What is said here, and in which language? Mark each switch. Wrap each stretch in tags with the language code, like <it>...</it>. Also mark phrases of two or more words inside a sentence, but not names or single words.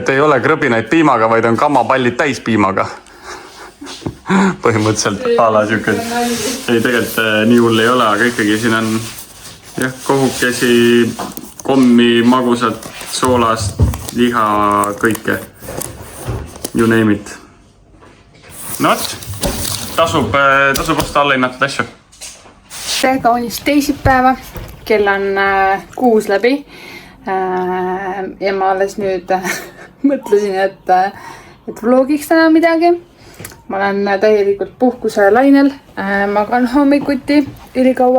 <et>ei ole krõbinaid piimaga, vaid on kammapallid täis piimaga. Põhimõtteliselt ala siukest. Ei, tegelikult nii hull ei ole, aga ikkagi siin on jah, kohukesi, kommi, magusat, soolast, liha, kõike.</et> <en>You name it.</en> <et>No võt, tasub osta alla hinnatud asju. Tere kaunist teisipäeva. Kell on 6 läbi. Ja ma alles nüüd mõtlesin, et vlogiks täna midagi. Ma olen täielikult puhkuse lainel. Magan hommikuti ülikaua.</et>